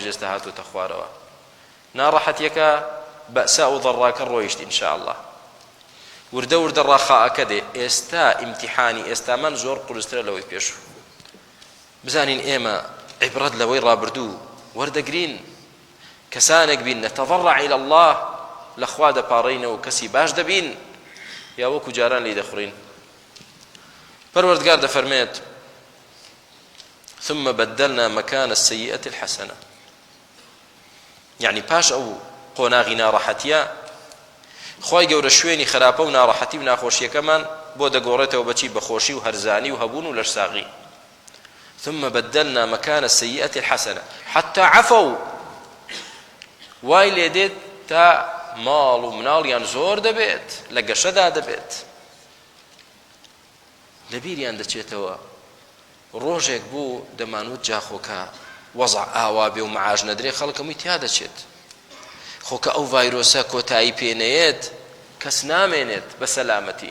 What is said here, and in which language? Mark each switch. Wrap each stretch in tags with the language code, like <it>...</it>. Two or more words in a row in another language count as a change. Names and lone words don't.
<ckb>ئێستا هاتووتە خوارەوە ناڕەحەتیەکە بەئسا و ضەڕاکە ڕۆیشت ئینشاءڵڵا وردە وردە ڕاخاءەکە دێ ئێستا ئیمتیحانی ئێستامان زۆر قورسترە لەوەی پێشوو بزانین ئێمە عیبرەت لەوەی ڕابردوو وەردەگرین کەسانێک بین نەتەضەڕع</ckb> <ar>إلى الله</ar> <ckb>لەخوا دەپاڕێینەوە و کەسی باش دەبین یا وەکو جاران لی دەخڕین پەروەردگار دەفەرمێت</ckb> <ar>ثم بدلنا مكان السيئة الحسنة يعني</ar> <ckb>پاش ئەو قۆناغی ناڕەحەتیە خوای گەورە شوێنی خراپە و ناڕەحەتی و ناخۆشیەکەمان بۆ دەگۆڕێتەوە بەچی بەخۆشی و هەرزانی و هەبوون و لەرساغی</ckb> <ar>ثم بدلنا مكان السيئة الحسنة حتى عفوا</ar> <ckb>وای لێ دێت تا ماڵ و مناڵیان زۆر دەبێت لە گەشەدا دەبێت لەبیریان دەچێتەوە ڕۆژێک بوو دەمانوت جاخۆکە وەزع ئاوا بێ و مەعاش نەدرێ خەڵک هەمووی تیا دەچێت خۆکە ئەو ڤایرۆسە کۆتایی پێنەیەت کەس نامێنێت بە سەلامەتی</ckb>